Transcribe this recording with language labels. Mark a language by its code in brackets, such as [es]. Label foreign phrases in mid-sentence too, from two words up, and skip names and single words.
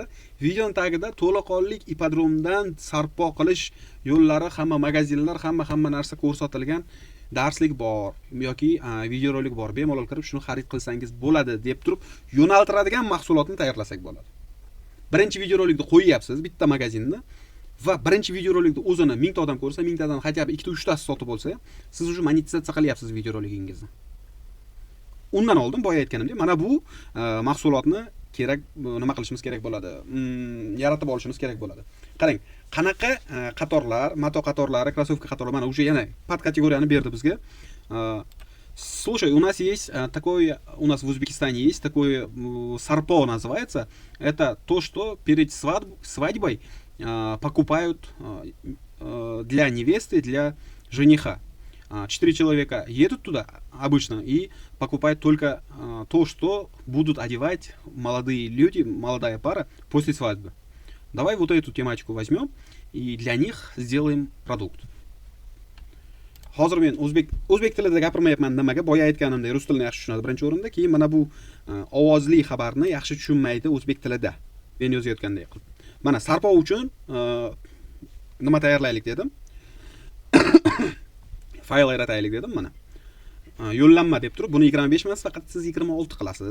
[uz] Videoning tagida to'laqonlik ipodromdan sarpo qilish yo'llari, hamma magazinlar, hamma narsa ko'rsatilgan darslik bor yoki videorolik bor. Bemalol kirib shuni xarid qilsangiz bo'ladi deb turib yo'naltiradigan mahsulotni tayyorlasak bo'ladi. Birinchi videorolikni qo'yyapsiz bitta magazinni va birinchi videorolikni o'zini 1000 ta odam ko'rsa, 1000 tadan [ru] хотя бы [uz] 2-3 tasi sotib olsa, siz уже monetizatsiya qilyapsiz videoroligingizni. Undan oldin boya aytganimdek, mana bu mahsulotni kerak nima qilishimiz kerak bo'ladi? Yaratib olishimiz kerak bo'ladi. Qarang, qanaqa qatorlar, mato qatorlari, krossovka qatorlari, mana уже yana pad kategoriyani berdi bizga. [ru] Слушай, у нас есть у нас в Узбекистане есть такое сарпо называется. Это то, что перед свадьбой покупают для невесты, для жениха. 4 человека едут туда обычно и покупают только то, что будут одевать молодые люди, молодая пара после свадьбы. Давай вот эту тематику возьмем и для них сделаем продукт. [uz] Hozir men o'zbek tilida gapirmayapman nimaga? Boya aytganimdek, rus tilini yaxshi tushunadi birinchi o'rinda, keyin mana bu ovozli xabarni yaxshi tushunmaydi o'zbek tilida. Men yozayotgandek qilib. Mana sarpo uchun nima tayyorlaylik dedim. Fayl yarataylik dedim mana. Yo'llanma deb turib, buni 25 emas, faqat siz 26 qilasiz.